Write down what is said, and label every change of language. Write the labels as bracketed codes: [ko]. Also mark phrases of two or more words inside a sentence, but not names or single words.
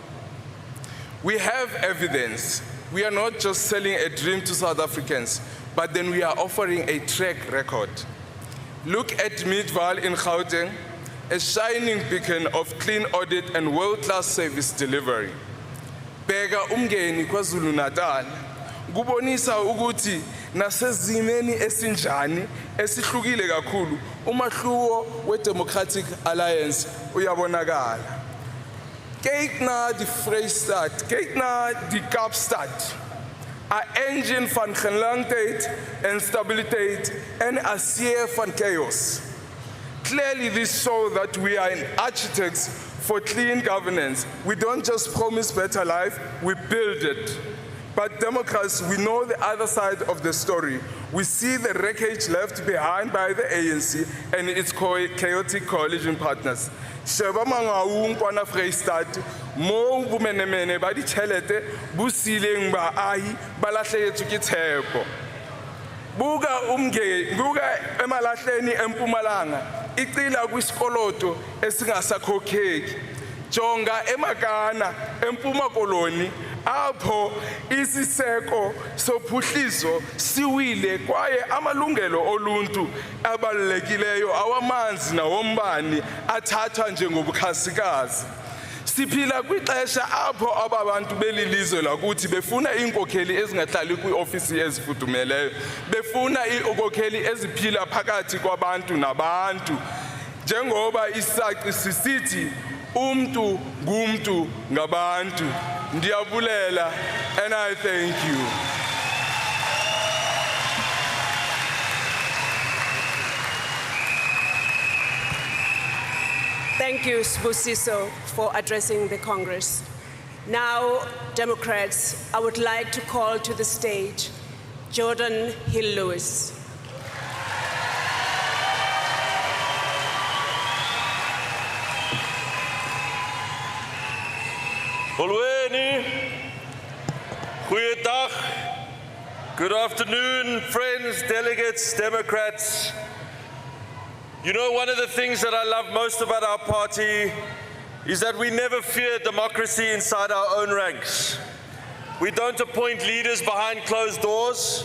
[en] We have evidence. We are not just selling a dream to South Africans, but then we are offering a track record. Look at Midval in Gauteng, a shining beacon of clean audit and world-class service delivery. [zu] Bheka umngeni KwaZulu-Natal, kubonisa ukuthi nasezimeni esinjani esihlukile kakhulu umahluko we-Democratic Alliance uyabonakala. [af] Kyk na die Vrystaat, kyk na die Kaapstad. 'n engine van gelangheid en stabiliteit en 'n see van chaos. [en] Clearly, this shows that we are architects for clean governance. We don't just promise better life, we build it. But Democrats, we know the other side of the story. We see the wreckage left behind by the ANC and its chaotic coalition partners. [st] Sheba mangaung kwana Vrystaat, mo bumenemene ba ditšhelete bo sileng baahi ba lahlehetswe ke tshepo. [zu] Buka emalahleni eMpumalanga icila kwisikoloto esingasakhokheki. [xh] Jonga eMagana eMpuma Koloni apho isiseko sophuhliso siwile kwaye amalungelo oluntu abalulekileyo awamanzi nawombane athathwa njengobukhasikazi. Siphila kwixesha apho aba bantu belilizwe lakuthi befuna iinkokheli ezingahlali kwiofisi ezifudumeleyo, befuna iinkokheli eziphila phakathi kwabantu nabantu, njengoba isaci sisithi umntu ngumntu ngabantu. [en] Ndiyabulela and I thank you. Thank you, Sbusiso, for addressing the Congress. Now, Democrats, I would like to call to the stage Jordan Hill-Lewis. [xh] Molweni, goeiedag, [en] good afternoon, friends, delegates, Democrats. You know, one of the things that I love most about our party is that we never fear democracy inside our own ranks. We don't appoint leaders behind closed doors.